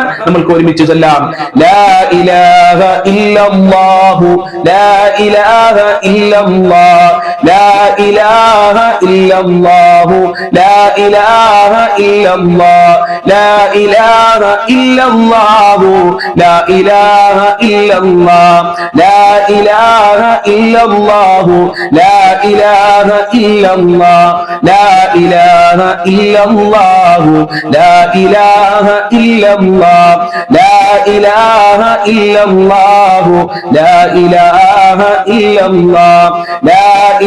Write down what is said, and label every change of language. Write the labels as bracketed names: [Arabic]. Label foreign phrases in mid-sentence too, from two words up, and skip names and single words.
[Malayalam] നമ്മൾക്ക് ഒരുമിച്ച് ചൊല്ലാം. [Arabic] لا إله إلا الله لا إله إلا الله لا إله إلا الله لا إله إلا الله لا إله إلا الله لا إله إلا الله لا إله إلا الله لا إله إلا الله لا إله إلا الله لا إله إلا الله لا إله إلا الله لا إله إلا الله لا